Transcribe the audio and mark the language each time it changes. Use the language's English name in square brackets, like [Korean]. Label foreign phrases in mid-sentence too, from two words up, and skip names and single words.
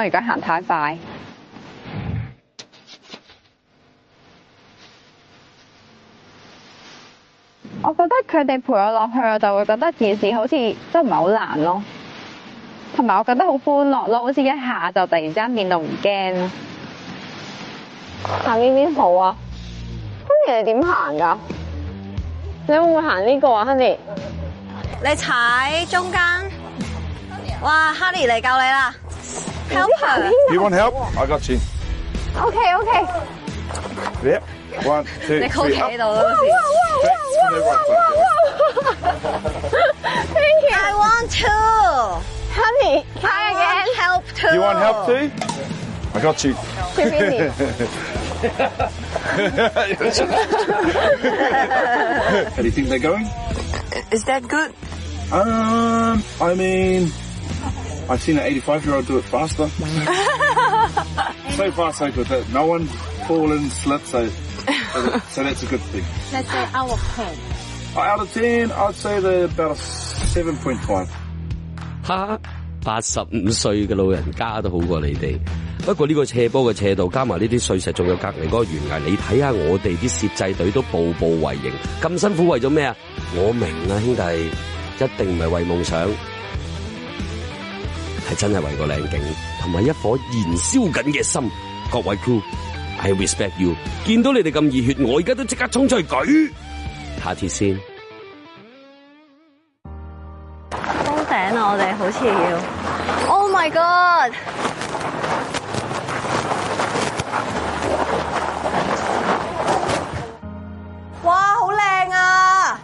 [Cantonese] 如果行太快，我覺得佢哋陪我落去，我就會覺得件事好似真唔係好難咯，同埋我覺得好歡樂咯，好似一下就突然之間變到唔驚咯。行呢邊好啊！Honey 你點行㗎？你會唔會行呢個啊 ，Honey？你踩中間。哇 ，Honey 嚟救你啦 ！ [English] Help her！ You want help? I got you. OK。 Yep. 1, 2, 3. [Cantonese] 你企喺度咯，好似。 [English] Thank you. I want to. Honey, try again. Help too. You want help too? I got you. How do you think they're going? Is that good? I mean, I've seen an 85-year-old do it faster. So far, so good. No one fallen, slipped, so that's a good thing. Let's say out of 10. Out of 10, I'd say they're about a 7.5. [Cantonese] 哈，85歲嘅老人家都好過你哋。不過呢個斜坡嘅斜度，加埋呢啲碎石，仲有隔離嗰個懸崖，你睇下我哋啲攝製隊都步步為營，咁辛苦為咗咩啊？我明啊，兄弟，一定唔係為夢想，係真係為個靚景同埋一顆燃燒緊嘅心。 [English] 各位 crew，I respect you。 [Cantonese] 見到你哋咁熱血，我而家都即刻衝出去舉下鐵先。封頂啊！我哋好似要 ， [English] Oh my God！ [Cantonese] 哇，好靚啊！